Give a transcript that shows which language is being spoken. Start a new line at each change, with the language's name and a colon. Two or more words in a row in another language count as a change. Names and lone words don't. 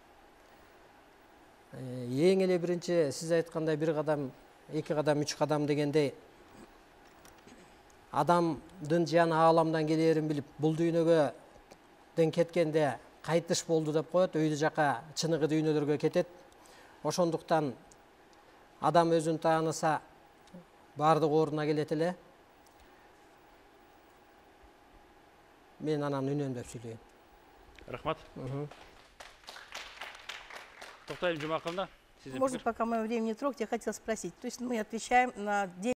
Kyrgyz: Эң эле биринчи сиз айткандай бир кадам, эки кадам, үч кадам дегендей адамдын жаны ааламдан келерин билип, бул дүйнөгө кеткенде кайтыш болду деп коет, өйдө жака чыныгы дүйнөлөргө кетет. Ошондуктан адам өзүн тааныса бардык ордуна келет эле. Мен анан үнөндөп сүйлөйм. Рахмат. Токтаев Жумаковна,
Russian: может, пока мое время не трогать, я хотела спросить. То есть мы отвечаем на